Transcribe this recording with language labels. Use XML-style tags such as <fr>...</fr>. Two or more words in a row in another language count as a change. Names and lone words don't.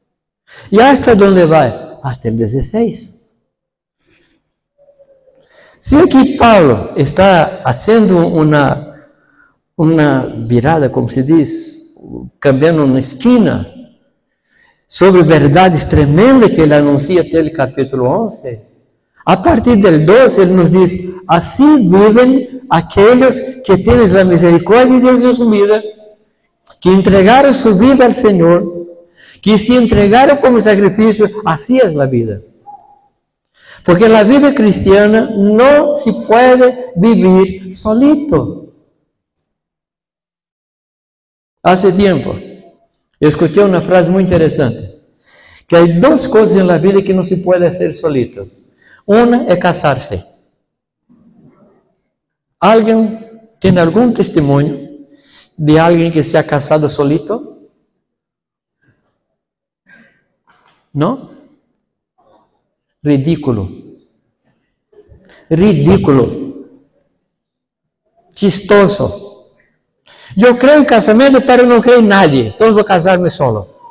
<es>¿Y hasta dónde va? Hasta el 16. Si aquí Pablo está haciendo una virada, como se dice, cambiando una esquina, sobre verdades tremendas que</es> <pt>ele anuncia até o capítulo 11,</pt> <es>a partir del 12</es> <pt>ele nos diz, assim vivem aqueles que têm a misericórdia de Deus em vida, que entregaram sua vida ao Senhor, que se entregaram como sacrifício, assim é a vida. Porque a vida cristiana não se pode viver solito. Hace tempo, eu escutei uma frase muito interessante, que há duas coisas na vida que não se pode fazer solito. Uma é casar-se. Alguém tem algum testemunho de alguém que</pt> <es>se ha casado solito? ¿No? Ridículo. Ridículo. Chistoso. Yo creo en casamento, pero no creo en nadie. Entonces voy a casarme solo.</es>